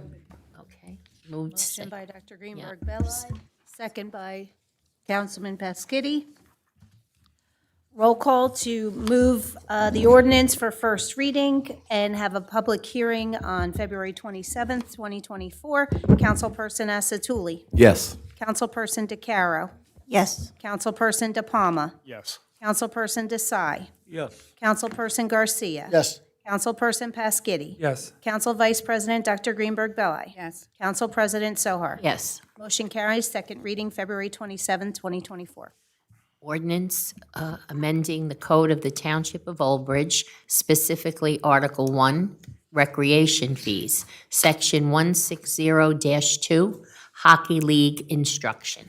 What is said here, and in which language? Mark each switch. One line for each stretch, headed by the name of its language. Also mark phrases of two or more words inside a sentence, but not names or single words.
English: Okay. Moved. Motion by Dr. Greenberg Belli, second by Councilman Pasquitti. Roll call to move the ordinance for first reading and have a public hearing on February 27th, 2024. Councilperson Asatuli. Yes. Councilperson DeCaro. Yes. Councilperson De Palma. Yes. Councilperson Desai. Yes. Councilperson Garcia. Yes. Councilperson Pasquitti. Yes. Council Vice President Dr. Greenberg Belli. Yes. Council President Sohar. Yes. Motion carries. Second reading, February 27th, 2024. Ordinance amending the code of the Township of Old Bridge, specifically Article 1, Recreation Fees, Section 160-2, Hockey League Instruction.